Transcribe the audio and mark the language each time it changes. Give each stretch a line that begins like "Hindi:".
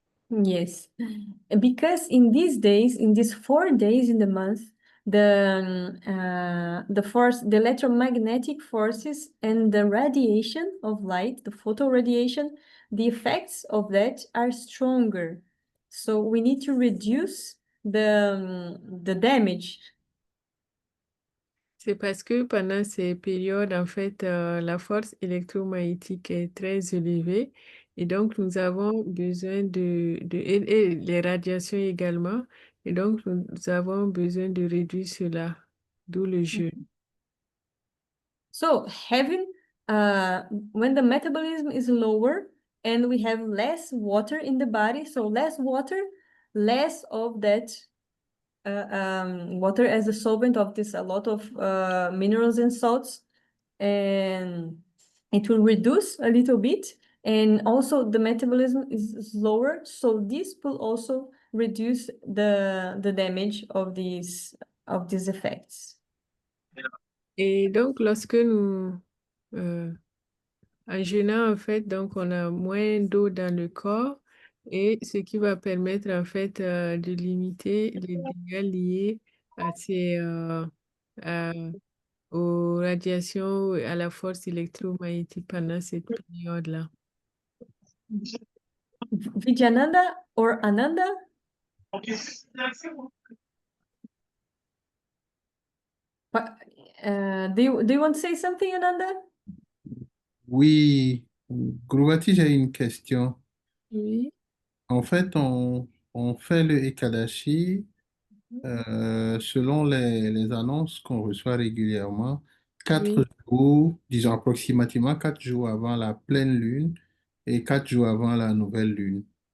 English: Yes, because in these days, in these 4 days in the month, the electromagnetic forces and the radiation of light, the photo radiation, the effects of that are stronger. So we need to reduce the damage.
French: C'est parce que pendant ces périodes, en fait, la force électromagnétique est très élevée et donc nous avons besoin et les radiations également, et donc nous avons besoin de réduire cela, d'où le jeûne.
English: So having when the metabolism is lower and we have less water in the body, so less water, less of that water as a solvent of this, a lot of minerals and salts, and it will reduce a little bit, and also the metabolism is lower, so this will also reduce the damage of these effects.
French: Et donc, lorsque nous, en jeûnant, en fait, donc on a moins d'eau dans le corps, et ce qui va permettre, en fait, de limiter les dégâts liés à aux radiations, à la force électromagnétique pendant cette période-là.
English: Vidyananda or Ananda? Do you want to say something, Ananda?
French: Oui, Grouvati, j'ai une question. Oui, En fait, on fait le Ekadashi selon les annonces qu'on reçoit régulièrement, quatre oui. jours, disons approximativement 4 jours avant la pleine lune et 4 jours avant la nouvelle lune.